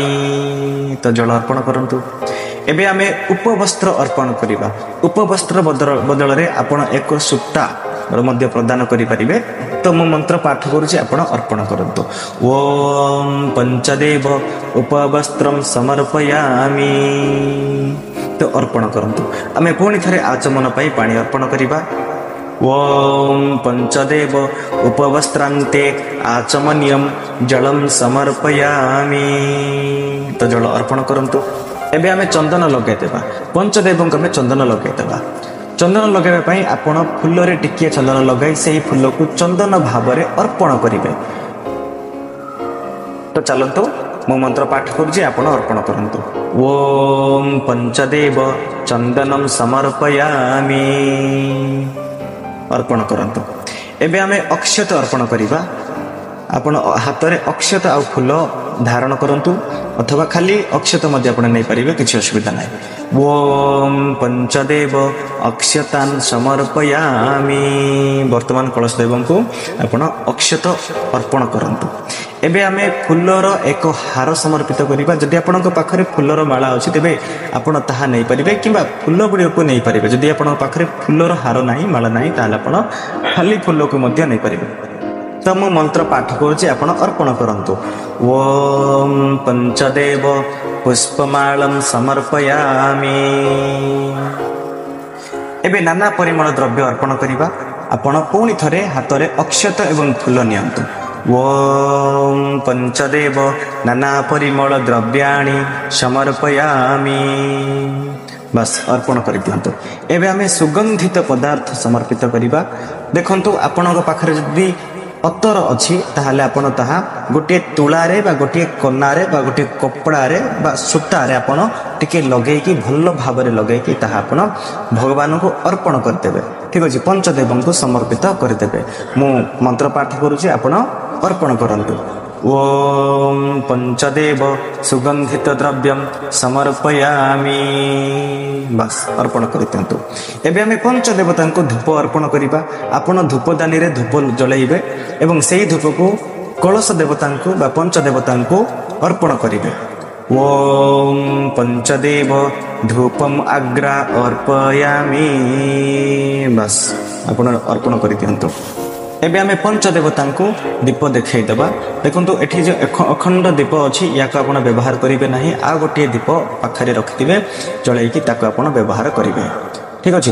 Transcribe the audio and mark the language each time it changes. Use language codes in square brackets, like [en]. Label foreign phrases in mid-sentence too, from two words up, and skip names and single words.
[or] ତ ଜଳ ଅର୍ପଣ କରନ୍ତୁ। ଏବେ ଆମେ ଉପବସ୍ତ୍ର ଅର୍ପଣ କରିବା। ଉପବସ୍ତ୍ର ବଦଳ ରେ ଆପଣ ଏକ ସୂତା ମଧ୍ୟ ପ୍ରଦାନ କରି ପାରିବେ। ତ ମୁଁ ମନ୍ତ୍ର ପାଠ କରୁଛି, ଆପଣ ଅର୍ପଣ କରନ୍ତୁ। [sa] ओम पंचदेव उपवस्त्रम समर्पयामि। [or] ତ ଅର୍ପଣ କରନ୍ତୁ। ଆମେ ପୁଣି ଥରେ ଆଚମନ ପାଇଁ ପାଣି ଅର୍ପଣ କରିବା। [sa] ओम पंचदेव उपवस्त्रांते आचमनियम जलम समर्पयामि। [or] ତ ଜଳ ଅର୍ପଣ କରନ୍ତୁ। ଏବେ ଆମେ ଚନ୍ଦନ ଲଗେଇ ଦେବା। ପଞ୍ଚଦେବ କୁ ଆମେ ଚନ୍ଦନ ଲଗେଇ ଦେବା। ଚନ୍ଦନ ଲଗାଇବା ପାଇଁ ଆପଣ ଫୁଲ ରେ ଟିକିଏ ଚନ୍ଦନ ଲଗାଇ ସେହି ଫୁଲ କୁ ଚନ୍ଦନ ଭାବ ରେ ଅର୍ପଣ କରିବେ। ତ ଚାଲନ୍ତୁ ମୋ ମନ୍ତ୍ର ପାଠ କରୁଛି, ଆପଣ ଅର୍ପଣ କରନ୍ତୁ। [sa] ओम पंचदेव चंदनम समर्पयामि। [or] ଅର୍ପଣ କରନ୍ତୁ। ଏବେ ଆମେ ଅକ୍ଷତ ଅର୍ପଣ କରିବା। ଆପଣ ହାତ ରେ ଅକ୍ଷତ ଆଉ ଫୁଲ ଧାରଣ କରନ୍ତୁ, ଅଥବା ଖାଲି ଅକ୍ଷତ ମଧ୍ୟ ଆପଣ ନେଇ ପାରିବେ, କିଛି ଅସୁବିଧା ନାହିଁ। [sa] ओम पंचदेव अक्षतान समर्पयामि। [or] ବର୍ତ୍ତମାନ କଳସ ଦେବଙ୍କ କୁ ଆପଣ ଅକ୍ଷତ ଅର୍ପଣ କରନ୍ତୁ। ଏବେ ଆମେ ଫୁଲର ଏକ ହାର ସମର୍ପିତ କରିବା। ଯଦି ଆପଣଙ୍କ ପାଖରେ ଫୁଲର ମାଳା ଅଛି ତେବେ ଆପଣ ତାହା ନେଇ ପାରିବେ, କିମ୍ବା ଫୁଲ ଗୁଡ଼ି କୁ ନେଇ ପାରିବେ। ଯଦି ଆପଣଙ୍କ ପାଖରେ ଫୁଲର ହାର ନାହିଁ, ମାଳା ନାହିଁ, ତାହାହେଲେ ଆପଣ ଖାଲି ଫୁଲ କୁ ମଧ୍ୟ ନେଇ ପାରିବେ। ତ ମୁଁ ମନ୍ତ୍ର ପାଠ କରୁଛି, ଆପଣ ଅର୍ପଣ କରନ୍ତୁ। [sa] ओम पंचदेव पुष्पमालम समर्पयामि। [or] ଏବେ ନାନା ପରିମଳ ଦ୍ରବ୍ୟ ଅର୍ପଣ କରିବା। ଆପଣ ପୁଣି ଥରେ ହାତ ରେ ଅକ୍ଷତ ଏବଂ ଫୁଲ ନିଅନ୍ତୁ। [sa] ओम पंचदेव नाना परिमल द्रव्याणि समर्पयामि। [or] ବସ୍ ଅର୍ପଣ କରି ଦିଅନ୍ତୁ। ଏବେ ଆମେ ସୁଗନ୍ଧିତ ପଦାର୍ଥ ସମର୍ପିତ କରିବା। ଦେଖନ୍ତୁ ଆପଣଙ୍କ ପାଖରେ ଯଦି ଅତର ଅଛି ତାହାହେଲେ ଆପଣ ତାହା ଗୋଟେ ତୁଳାରେ ବା ଗୋଟେ କନାରେ ବା ଗୋଟେ କପଡ଼ାରେ ବା ସୂତାରେ ଆପଣ ଟିକେ ଲଗେଇ କି ଭଲ ଭାବରେ ଲଗେଇ କି ତାହା ଆପଣ ଭଗବାନ କୁ ଅର୍ପଣ କରିଦେବେ। ଠିକ୍ ଅଛି। ପଞ୍ଚଦେବଙ୍କ କୁ ସମର୍ପିତ କରିଦେବେ। ମୁଁ ମନ୍ତ୍ର ପାଠ କରୁଛି, ଆପଣ ଅର୍ପଣ କରନ୍ତୁ। [sa] ओम पंचदेव सुगंधित द्रव्यम समर्पयामि। [or] ବସ୍ ଅର୍ପଣ କରନ୍ତୁ। ଏବେ ଆମେ ପଞ୍ଚଦେବତା କୁ ଧୂପ ଅର୍ପଣ କରିବା। ଆପଣ ଧୂପଦାନୀ ରେ ଧୂପ ଜଳାଇବେ ଏବଂ ସେହି ଧୂପ କୁ କଳସ ଦେବତା କୁ ବା ପଞ୍ଚଦେବତା କୁ ଅର୍ପଣ କରିବେ। [sa] ओम पंचदेव धूपम अग्रा अर्पयामि। [or] ବସ୍ ଆପଣ ଅର୍ପଣ କରନ୍ତୁ। ଏବେ ଆମେ ପଞ୍ଚଦେବତା କୁ ଦୀପ ଦେଖାଇ ଦେବା। ଦେଖନ୍ତୁ ଏଠି ଯେଉଁ ଅଖଣ୍ଡ ଦୀପ ଅଛି ଯାହାକୁ ଆପଣ ବ୍ୟବହାର କରିବେ ନାହିଁ। ଆଉ ଗୋଟେ ଦୀପ ପାଖରେ ରଖିଥିବେ ଜଳାଇ କି ତାକୁ ଆପଣ ବ୍ୟବହାର କରିବେ। ଠିକ୍ ଅଛି।